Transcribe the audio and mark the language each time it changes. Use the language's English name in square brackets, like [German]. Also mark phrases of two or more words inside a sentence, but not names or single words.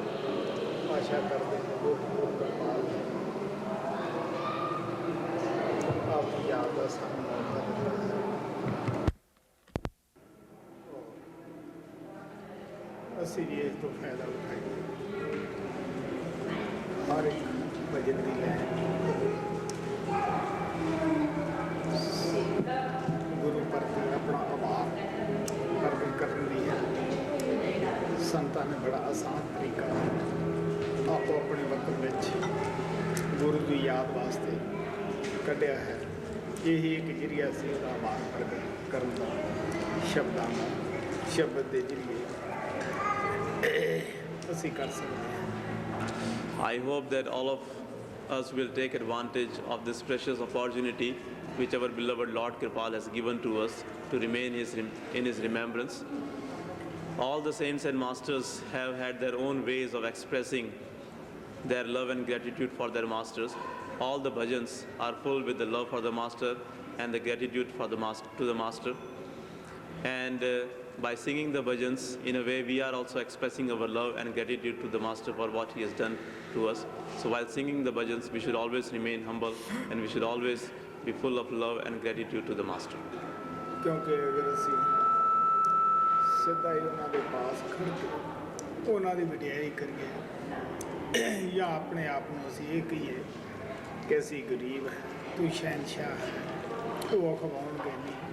[Hindi] आशा करते हैं वो आपकी याद का सामना करता है। [Punjabi] ਅਸੀਂ ਵੀ ਇਸ ਤੋਂ ਫਾਇਦਾ ਉਠਾਈਏ। ਹਰ ਇੱਕ ਭਜਨ ਦੀ ਲੈਣ ਗੁਰੂ ਪ੍ਰਤੀ ਆਪਣਾ ਆਭਾਰ ਪ੍ਰਗਟ ਕਰਨ ਦੀ ਹੈ। ਸੰਤਾਂ ਨੇ ਬੜਾ ਆਸਾਨ ਤਰੀਕਾ ਆਪੋ ਆਪਣੇ ਵਕਤ ਵਿੱਚ ਗੁਰੂ ਦੀ ਯਾਦ ਵਾਸਤੇ ਕੱਢਿਆ ਹੈ। ਇਹੀ ਇੱਕ ਜਰੀਆ ਸੀ ਉਹਦਾ ਆਭਾਰ ਪ੍ਰਗਟ ਕਰਨ ਦਾ, ਸ਼ਬਦਾਂ ਦਾ, ਸ਼ਬਦ ਦੇ ਜਰੀਏ ਅਸੀਂ ਕਰ ਸਕਦੇ ਹਾਂ। [English] I hope that all of us will take advantage of this precious opportunity which our beloved Lord Kripal has given to us to remain in His remembrance. All the saints and masters have had their own ways of expressing their love and gratitude for their masters. All the bhajans are full with the love for the master and the gratitude for the master. And by singing the bhajans, in a way we are also expressing our love and gratitude to the master for what he has done to us. So while singing the bhajans, we should always remain humble and we should always be full of love and gratitude to the master. [Punjabi] ਕਿਉਂਕਿ ਅਗਰ ਅਸੀਂ ਸਿੱਧਾ ਹੀ ਉਹਨਾਂ ਦੇ ਪਾਸ ਖੜ੍ਹ ਕੇ ਉਹਨਾਂ ਦੀ ਵਡਿਆਈ ਕਰੀਏ ਜਾਂ ਆਪਣੇ ਆਪ ਨੂੰ ਅਸੀਂ ਇਹ ਕਹੀਏ ਕਿ ਅਸੀਂ ਗਰੀਬ ਹੈ, ਤੂੰ ਸ਼ਹਿਨशाह ਹੈ, ਉਹ ਅਖਵਾਉਣਗੇ ਨਹੀਂ।